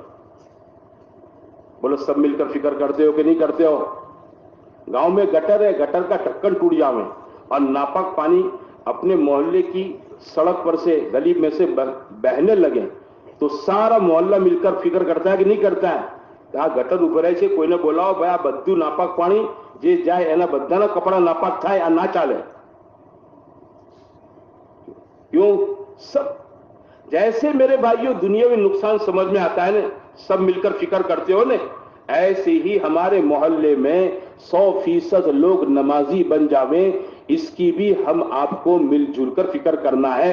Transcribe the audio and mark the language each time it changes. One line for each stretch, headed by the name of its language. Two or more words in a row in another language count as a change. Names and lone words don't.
Urdu: بولو سب مل کر فکر کرتے ہو کہ نہیں کرتے ہو؟ گاؤں میں گٹر ہے, گٹر کا ڈھکن ٹوٹ جاوے اور ناپاک پانی اپنے محلے کی سڑک پر سے گلی میں سے بہنے لگے تو سارا محلہ مل کر فکر کرتا ہے کہ نہیں کرتا ہے؟ کہا گٹر اوپر ہے کوئی نے بولاو بھائی
Gujarati: આ બધું નાપાક પાણી જે જાય એના બધાના કપડા નાપાક થાય, આ ના ચાલે.
Urdu: کیوں؟ سب جیسے میرے بھائیوں دنیاوی نقصان سمجھ میں آتا ہے نا, سب مل کر فکر کرتے ہو نا, ایسے ہی ہمارے محلے میں 100% لوگ نمازی بن جاویں, اس کی بھی ہم آپ کو مل جل کر فکر کرنا ہے.